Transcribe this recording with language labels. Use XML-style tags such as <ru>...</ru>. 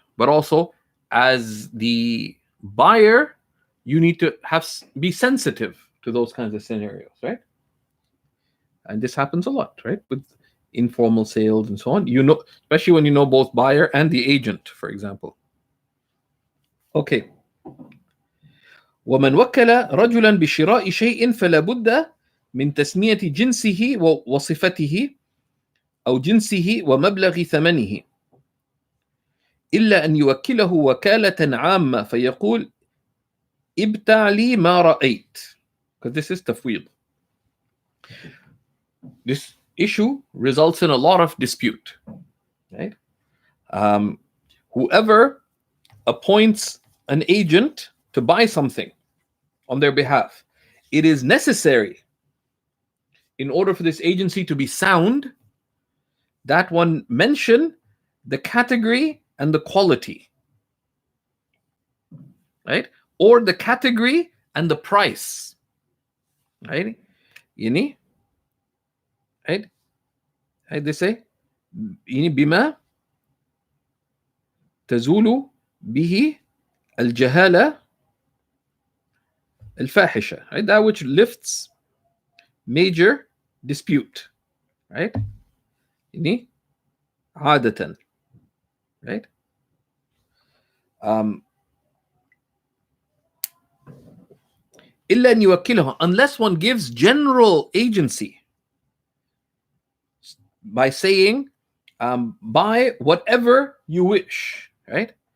<en>But also, as the buyer, you need to be sensitive to those kinds of scenarios, right? And this happens a lot, right? With informal sales and so on. Especially when you know both buyer and the agent, for example. Okay.</en> <ar>ومن وكل رجلا بشراء شيء فلا بد من تسمية جنسه وصفته أو جنسه ومبلغ ثمنه إلا أن يوكله وكالة عامة فيقول ابتع لي ما رأيت.</ar> <en>Because this is تفويض. This issue results in a lot of dispute, right? Whoever appoints an agent to buy something on their behalf, it is necessary, in order for this agency to be sound, that one mention the category and the quality, right? Or the category and the price, right? Right? They say</en> <ar>بما تزول به الجهالة الفاحشة,</ar> <en>right? That which lifts major dispute, right?</en> <ar>عادة, right? إلا أن يوكله,</ar> <en>unless one gives general agency by saying buy whatever you wish, right?</en>